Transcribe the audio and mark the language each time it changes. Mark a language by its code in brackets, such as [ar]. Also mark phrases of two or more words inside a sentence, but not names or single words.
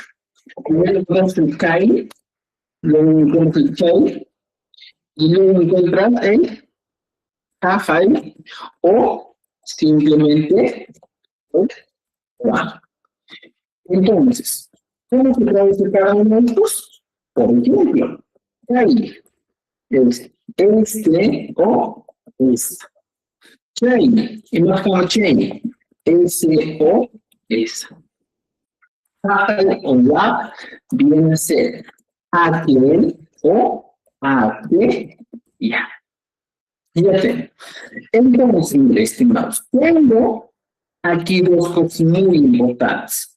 [es] Primero tenemos el CAI, luego encontramos el CHAI, y luego encontramos el CAFAI, o simplemente el CUA. Entonces, ¿cómo se traduce cada uno de estos? Por ejemplo, CAI es este o esta. CHAI, imaginamos CHAI, ese o esa. CAFAI o la viene a ser aquel o aquella. Ya tengo. Entonces, estimados, tengo aquí dos cosas muy importantes.